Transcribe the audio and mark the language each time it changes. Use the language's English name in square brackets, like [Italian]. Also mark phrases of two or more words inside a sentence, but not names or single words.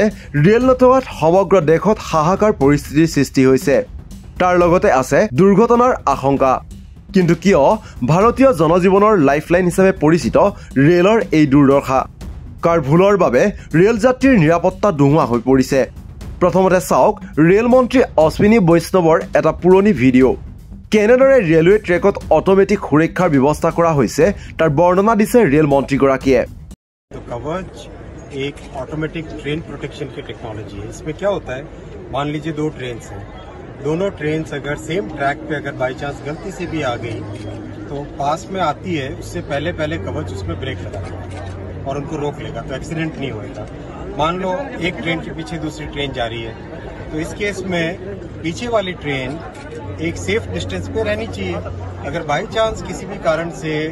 [Assamese] ৰেল নথকাত সমগ্ৰ দেশত হাহাকাৰ পৰিস্থিতিৰ সৃষ্টি হৈছে তাৰ লগতে আছে দুৰ্ঘটনাৰ আশংকা কিন্তু কিয় ভাৰতীয় জনজীৱনৰ লাইফলাইন হিচাপে পৰিচিত ৰেলৰ এই দুৰ্দশা কাৰ ভুলৰ বাবে ৰেল যাত্ৰীৰ নিৰাপত্তা দুহোৱা হৈ পৰিছে প্ৰথমতে চাওক ৰেল মন্ত্ৰী অশ্বিনী বৈষ্ণৱৰ এটা পুৰণি ভিডিঅ' কেনেদৰে ৰেলৱে ট্ৰেকত অটোমেটিক সুৰক্ষাৰ ব্যৱস্থা কৰা হৈছে তাৰ বৰ্ণনা দিছে ৰেল মন্ত্ৰীগৰাকীয়ে [Hindi] तो कवच एक [English] automatic train protection [Hindi] की टेक्नोलॉजी है इसमें क्या होता है मान लीजिए दो ट्रेन्स हैं दोनों ट्रेन्स अगर [English] same track [Hindi] पे अगर [English] by chance [Hindi] गलती से भी आ गई तो पास में आती है उससे पहले कवच उसमें ब्रेक लगा देगा और उनको रोक लेगा तो एक्सीडेंट नहीं होएगा मान लो एक ट्रेन के पीछे दूसरी ट्रेन जा रही है तो इस केस में पीछे वाली ट्रेन एक [English] safe distance [Hindi] पे रहनी चाहिए अगर [English] by chance [Hindi] किसी भी कारण से